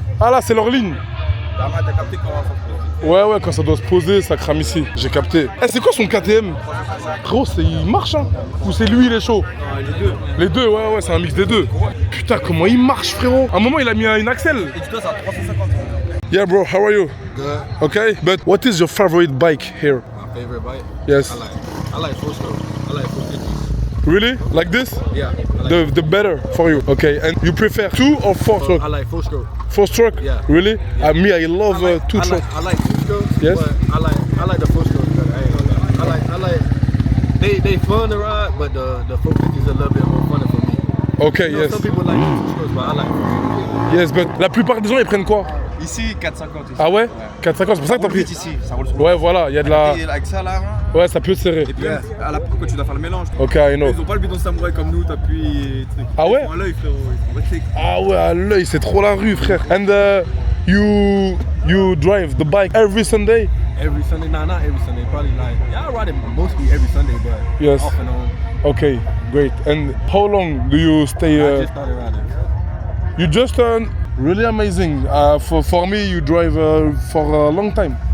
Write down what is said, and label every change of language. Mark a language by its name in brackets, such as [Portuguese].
[French] Ah là, c'est leur ligne. T'as capté comment ça se pose? Ouais, quand ça doit se poser, ça crame ici. J'ai capté. Eh, c'est quoi son KTM? Gros, il marche, hein? Ou c'est lui, il est chaud? Non, les deux. Les deux, ouais, c'est un mix des deux. Putain, comment il marche, frérot? À un moment, il a mis une axle. Et dis-toi, c'est à 350. [English] Yeah, bro, how are you? Good. Okay, but what is your favorite bike here? My favorite bike? Yes. I like full stroke. I like 450. Really? Like this? Yeah. I like The better for you. Okay, and you prefer 2 or 4 stroke? I like full stroke. 4 stroke? Yeah. Really? Me, I love 2 I stroke. like 2 strokes. Yes. But I like the full stroke better. I ain't gonna lie. I like they fun to ride, but the 450 is a little bit more fun for me. Okay, You know, yes. some people like 2 strokes, but I like 450. Yes, but [French] la plupart des gens, ils prennent quoi? Ici, 4,50 ici. Ah ouais? 4,50, c'est pour ça que t'as pris. Vite ici, ça roule sur Ouais, voilà, il y a de la. Et avec ça là, hein. Ouais, ça peut serrer. Et puis même, à la quand tu dois faire le mélange. [English] Ok, I know. [French] Ils ont pas le bidon samouraï comme nous, t'appuies et truc. Ah ouais? Ils font à l'œil, frérot. Ah ouais, à l'œil, c'est trop la rue, frère. [English] And you drive the bike every Sunday? Every Sunday, nah, not every Sunday. Probably like, yeah, I ride it mostly every Sunday, but Yes. off and on. Okay, great. And how long do you stay? I just started riding. You just really amazing. For me, you drive for a long time.